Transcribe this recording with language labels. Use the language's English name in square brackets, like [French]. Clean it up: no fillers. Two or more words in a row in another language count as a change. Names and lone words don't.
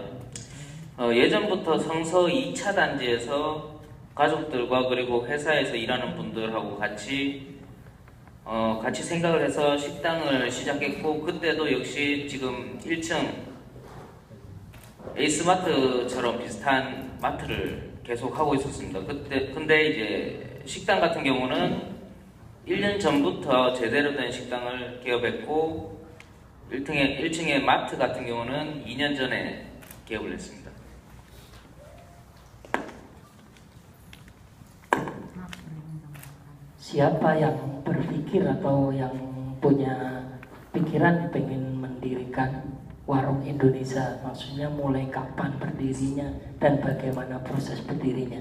[Korean] 예전부터 성서 2차 단지에서 가족들과 그리고 회사에서 일하는 분들하고 같이 생각을 해서 식당을 시작했고, 그때도 역시 지금 1층 에이스마트처럼 비슷한 마트를 계속 하고 있었습니다. 근데 이제 식당 같은 경우는 1년 전부터 제대로 된 식당을 개업했고, 1층의 마트 같은 경우는 2년 전에 개업을 했습니다. [Indonesian] Siapa yang berpikir atau yang punya pikiran pengen mendirikan warung Indonesia, maksudnya mulai kapan berdirinya dan bagaimana proses berdirinya?